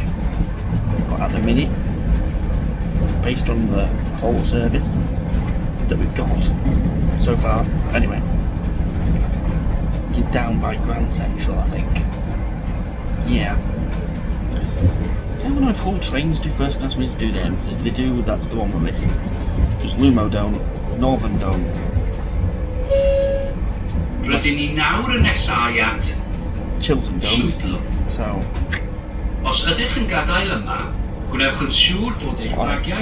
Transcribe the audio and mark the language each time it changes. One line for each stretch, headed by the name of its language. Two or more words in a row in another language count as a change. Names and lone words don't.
English: But at the minute, based on the whole service that we've got so far, anyway, you're down by Grand Central, I think. Yeah. Does anyone know if whole trains do first class? We need to do them. If they do, that's the one we're missing. Because Lumo don't, Northern don't.
Welsh: Rydyn ni nawr yn nesau at
English: Chiltern don't.
Welsh: Llwydlo.
English: So,
Welsh: Os ydych yn gadael yma, gwnewch yn siŵr fod eich
English: on a
Welsh: bagiau a